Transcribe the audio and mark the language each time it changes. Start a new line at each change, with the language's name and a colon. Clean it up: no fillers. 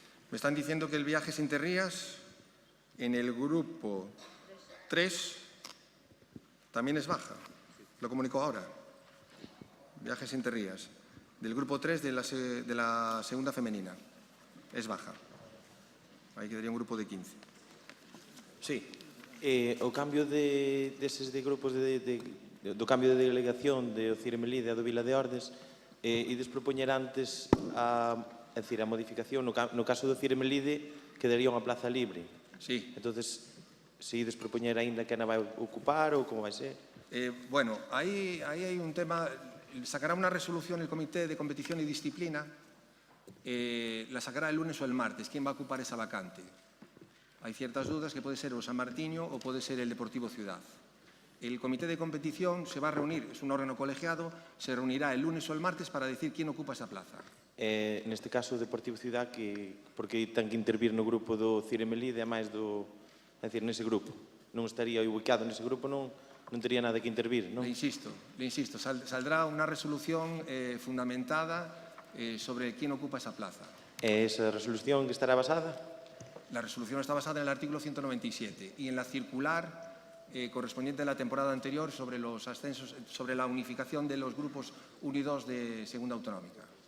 Spanish: Me están diciendo que el Viajes Interrías en el grupo 3 también es baja. Lo comunico ahora. Viajes Interrías. Del grupo 3 de la segunda femenina. Es baja. Ahí quedaría un grupo de 15. Sí.
Galician: O cambio deses de grupos do cambio de delegación de Cire Melide e do Vila de Ordes ides propoñer antes a modificación no caso do Cire Melide quedaría unha plaza libre. Sí. Entonces, se ides propoñer aínda que a vai ocupar ou como vai ser?
Spanish: Bueno, ahí hay un tema. Sacará una resolución el Comité de Competición y Disciplina. La sacará el lunes o el martes. ¿Quién va a ocupar esa vacante? Hay ciertas dudas que puede ser o San Martiño o puede ser el Deportivo Ciudad. El Comité de Competición se va a reunir, es un órgano colegiado, se reunirá el lunes o el martes para decir quién ocupa esa plaza.
Galician: Neste caso, o Deportivo Ciudad, porque ten que intervir no grupo do Cire Melide, é máis nese grupo. Non estaría ubicado nese grupo, non tería nada que intervir, non?
Spanish: Le insisto, saldrá una resolución fundamentada sobre quién ocupa esa plaza. Esa resolución que estará basada? La resolución está basada en el artículo 197 y en la circular correspondiente a la temporada anterior sobre los ascensos, sobre la unificación de los grupos 1 y 2 de Segunda Autonómica.